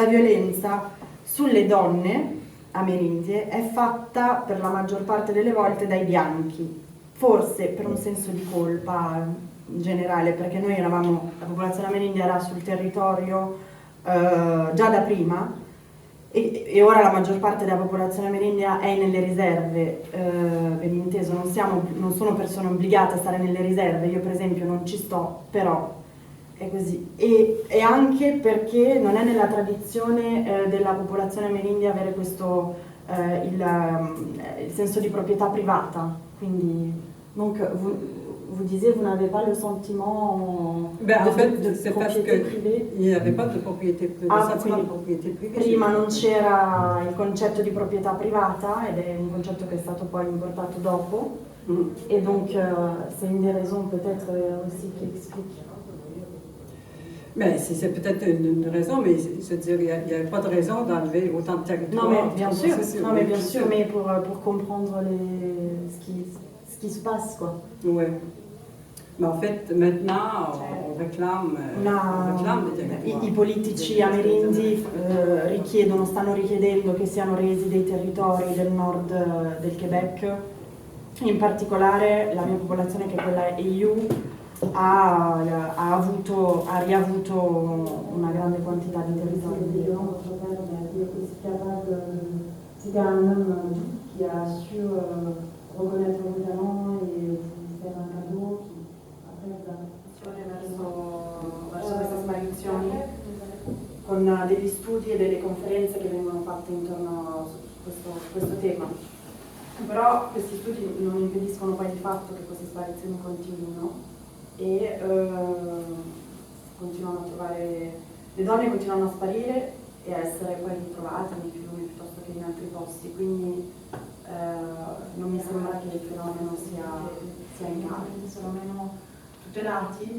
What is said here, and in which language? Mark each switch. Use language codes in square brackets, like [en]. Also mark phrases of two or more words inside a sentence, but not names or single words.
[it] violenza sulle donne amerindie è fatta per la maggior parte delle volte dai bianchi, forse per un senso di colpa in generale, perché noi eravamo, la popolazione amerindia era sul territorio già da prima, e ora la maggior parte della popolazione amerindia è nelle riserve, ben inteso, non sono persone obbligate a stare nelle riserve, io per esempio non ci sto, però è così. E anche perché non è nella tradizione della popolazione amerindia avere questo, il senso di proprietà privata, quindi [fr] vous disiez, vous n'avez pas le sentiment en fait, de c'est parce propriété privée? qu'il n'y avait pas de propriété privée, [it] Quindi [fr] de propriété privée. [it] Prima non c'era il concetto di proprietà privata ed è un concetto che è stato poi importato dopo, [fr] et donc c'est une des raisons peut-être aussi qui explique. Mais c'est peut-être une raison, mais je veux dire, il n'y avait pas de raison d'enlever autant de territoire. Non mais bien sûr, mais pour comprendre ce qui se passe, quoi. Oui. Mais en fait, maintenant, on réclame des territoires. [it] I politici amerindi stanno richiedendo che siano resi dei territori del nord del Quebec. In particolare la mia popolazione, che è quella EU, ha riavuto una grande quantità di territori. [fr] C'était un homme qui a su reconnaître le talent [it] e [fr] faire un cadeau [it] verso queste sparizioni, con degli studi e delle conferenze che vengono fatte intorno a questo tema. Però questi studi non impediscono poi di fatto che queste sparizioni continuino e continuano a trovare, le donne continuano a sparire e a essere poi ritrovate nei fiumi piuttosto che in altri posti, quindi non mi sembra che il fenomeno sia in calo, sono meno tutelati.